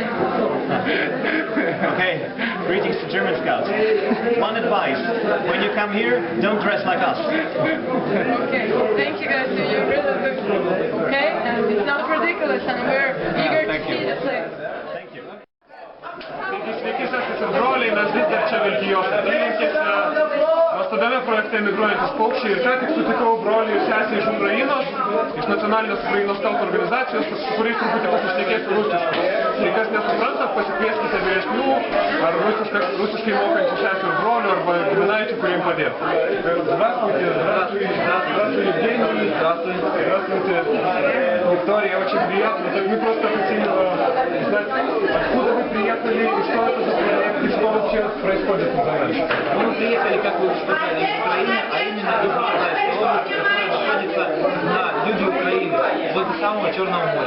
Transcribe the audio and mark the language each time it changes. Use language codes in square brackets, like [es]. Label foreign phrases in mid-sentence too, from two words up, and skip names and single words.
[en] Okay, greetings to German Scouts. One advice, when you come here, don't dress like us. Okay, thank you guys, you're really good. Okay, and it's not ridiculous and we're eager to see the play. Thank you. [lt] Sveiki, sesės ir broliai, mes vis dar čia Vilkijos apylinkėse. Nuostabiame projekte Emigruojantis paukščiai ir ką tik sutikau brolį ir sesę iš Ukrainos, iš nacionalinės Ukrainos skautų organizacijos, su kuriais truputį pasišnekėsiu rusiškai. Jei kas nesupranta, pasikvieskite vyresnių ar rusiškai mokančių sesę ir brolių arba giminaičių, kuriem padėtų. [ru] Здравствуйте, Евгений, здравствуйте, Виктория, очень приятно. Так мы просто хотели узнать, откуда вы приехали и что это за проект, и что вообще происходит на Донбассе. Мы приехали, как вы сказали, из Украины, а именно из Николаевской области, которая находится на юге Украины, возле самого Черного моря.